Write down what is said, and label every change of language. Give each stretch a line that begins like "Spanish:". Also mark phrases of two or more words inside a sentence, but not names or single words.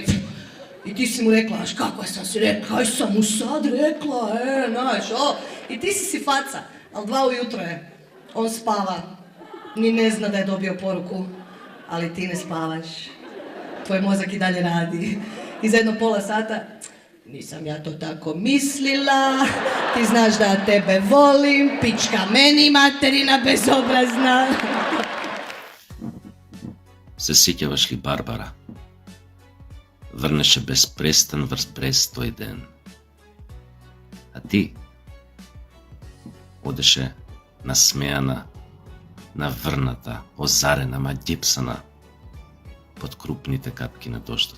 Croatian: I ti si mu rekla, znaš kako sam si rekla, kaj sam mu sad rekla, znaš, I ti si faca, ali 2 ujutro je, on spava, ni ne zna da je dobio poruku, ali ti ne spavaš, tvoj mozak i dalje radi. I za jedno pola sata, nisam ja to tako mislila, ti znaš da tebe volim, pička meni materina bezobrazna. Se sjećavaš li Barbara?
Macedonian: Vrnеше безпрестан врз Брест тој ден. А ти одеше насмејана, наврната, озарена, маѓепсана под крупните капки на дождот.